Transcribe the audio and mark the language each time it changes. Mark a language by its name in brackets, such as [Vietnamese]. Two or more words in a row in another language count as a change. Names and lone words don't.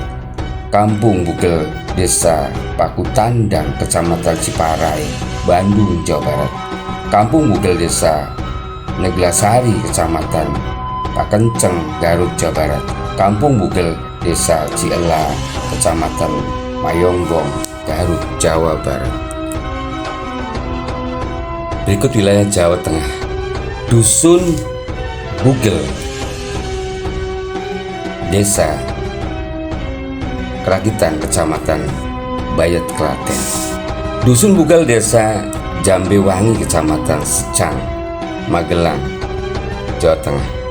[Indonesian] Kampung Bugel, Desa Pakutandang, Kecamatan Ciparai, Bandung, Jawa Barat. Kampung Bugel, Desa Neglasari, Kecamatan Pakenceng, Garut, Jawa Barat. Kampung Bugel, Desa Ciela, Kecamatan Mayongbong, Garut, Jawa Barat. Berikut wilayah Jawa Tengah. Dusun Bugel, Desa Keragitan, Kecamatan Bayet, Klaten. Dusun Bugel, Desa Jambewangi, Kecamatan Secang, Magelang, Jawa Tengah.